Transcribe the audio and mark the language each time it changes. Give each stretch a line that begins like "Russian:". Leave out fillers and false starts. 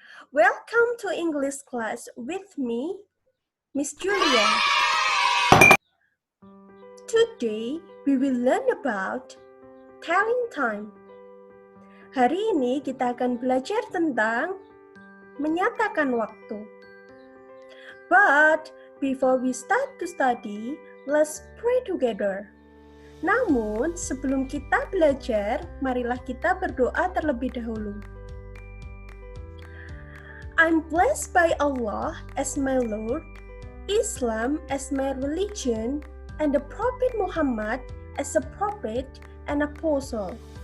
English: Welcome to English class with me, Miss Julia. Today we will learn about telling time.
Indonesian: Hari ini kita akan belajar tentang menyatakan waktu.
English: But before we start to study, let's pray together.
Indonesian: Namun, sebelum kita belajar, marilah kita berdoa terlebih dahulu.
English: I'm blessed by Allah as my Lord, Islam as my religion, and the Prophet Muhammad as a prophet and apostle.